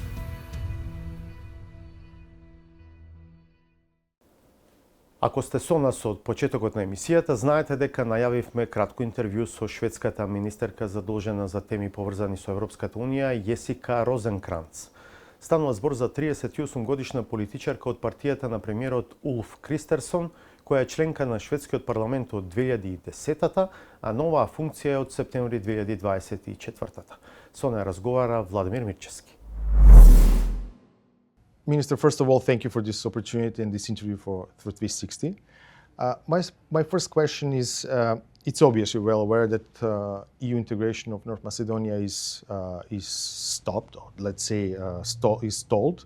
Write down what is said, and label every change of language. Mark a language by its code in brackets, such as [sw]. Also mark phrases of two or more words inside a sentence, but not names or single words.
[mk] Ако сте со нас од почетокот на емисијата, знаете дека најавивме кратко интервју со шведската министерка задолжена за теми поврзани со Европската Унија, Јесика Розенкранц. Станува збор за 38 годишна политичарка од партијата на премиерот Улф Кристерсон, која е членка на шведскиот парламент од 2010-та, а новаа функција е од септември 2024-та. Со неја разговара Владимир Мирчевски. [en] Minister, first of all, thank you for this opportunity and this interview for 360. My first question is, it's obvious you're well aware that EU integration of North Macedonia is stopped, or let's say is stalled.